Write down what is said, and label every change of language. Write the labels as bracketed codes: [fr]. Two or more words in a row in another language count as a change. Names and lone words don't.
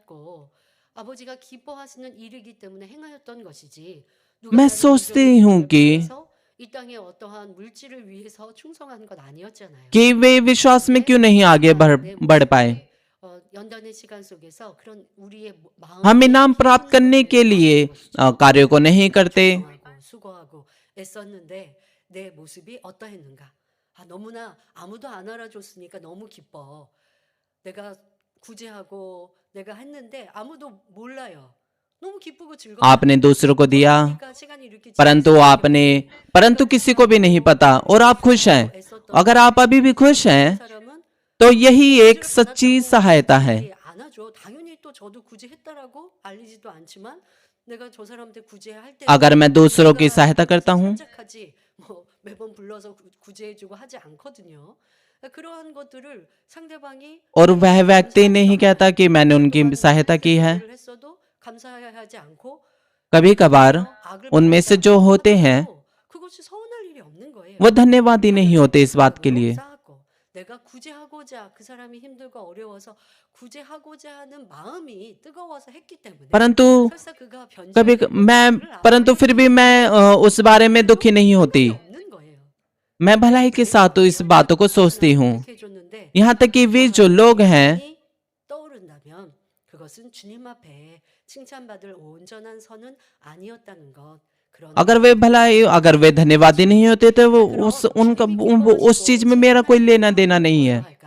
[hi] मैं सोचती हूँ कि वे विश्वास में क्यों नहीं आगे बढ़ पाए। हम इनाम प्राप्त करने के लिए कार्यों को नहीं करते। [ko] 내 모습이 어떠했는가? 너무나 아무도 안 알아줬으니까 너무 기뻐. 내가 구제하고 내가 했는데 아무도 몰라요. 너무 기쁘고 즐거워. [hi] आपने दूसरों को दिया, परंतु किसी को भी नहीं पता, और आप खुश हैं। अगर आप अभी भी खुश हैं तो यही एक सच्ची सहायता है। [ko] 당연히 또 저도 구제했다라고 알리지도 않지만 내가 저 사람한테 구제할 때 [hi] अगर मैं दूसरों की सहायता करता हूँ [ko] 매번 불러서 구제해주고 하지 않거든요. 그러한 것들을 상대방이 [hi] और वह व्यक्ति नहीं कहता कि मैंने उनकी सहायता की है। [ko] 감사하지 않고 [hi] कभी कभार उनमें से जो होते हैं [ko] 그것이 서운할 일이 없는 거예요. [hi] वो धन्यवादी नहीं होते इस बात के लिए। [ko] 내가 구제하고자 그 사람이 힘들고 어려워서 구제하고자 하는 마음이 뜨거워서 했기 때문에 [hi] परंतु फिर भी मैं उस बारे में दुखी नहीं होती। मैं भलाई के साथ तो इस बातों को सोचती हूँ। यहाँ तक कि वे जो लोग हैं अगर वे धन्यवादी नहीं होते तो वो उस चीज में मेरा कोई लेना देना नहीं है।